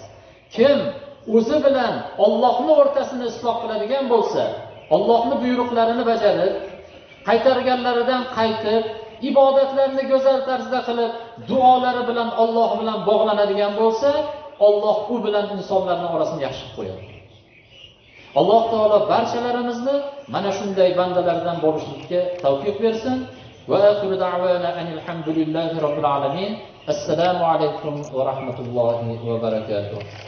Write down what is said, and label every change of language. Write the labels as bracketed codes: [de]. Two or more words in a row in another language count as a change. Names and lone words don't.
[uz] Kim o'zi bilan Allohning o'rtasini isloh qiladigan bo'lsa, Allohning buyruqlarini bajarib, qaytarganlaridan qaytib, ibodatlarni go'zal tarzda qilib, duolari bilan Alloh bilan bog'lanadigan bo'lsa, Alloh u bilan insonlarning orasini yaxshi qilib qo'yadi. Alloh taolo barchalarimizni mana shunday bandalardan bo'lishlikka tavfiq bersin. [ar] وآخر دعوانا الحمد لله رب العالمين. السلام عليكم ورحمة الله وبركاته.